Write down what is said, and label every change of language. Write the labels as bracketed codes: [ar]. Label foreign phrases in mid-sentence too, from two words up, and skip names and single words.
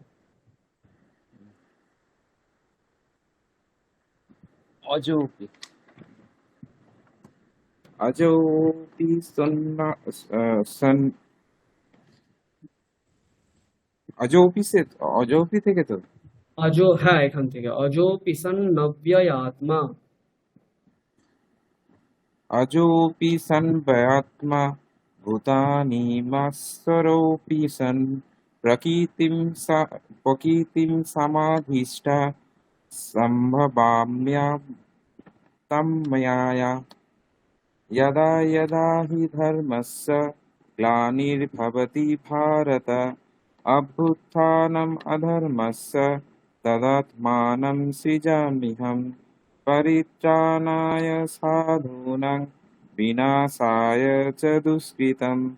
[bn] অযোপি অযোপি অযোপি থেকে তো অজো, হ্যাঁ এখান থেকে। [sa] अजो पिसन नव्ययात्मा। अजोऽपि सन् भयात्मा भूतानि मास्सरोऽपि सन् प्रकृतिं समाधिष्ठा सम्भवाम्यां मया यदा यदा हि धर्मस्य ग्लानिर्भवति भारत अभ्युत्थानम् अधर्मस्य तदात्मानं सृजाम्यहम् परित्राणाय साधूनां विनाशाय च दुष्कृतं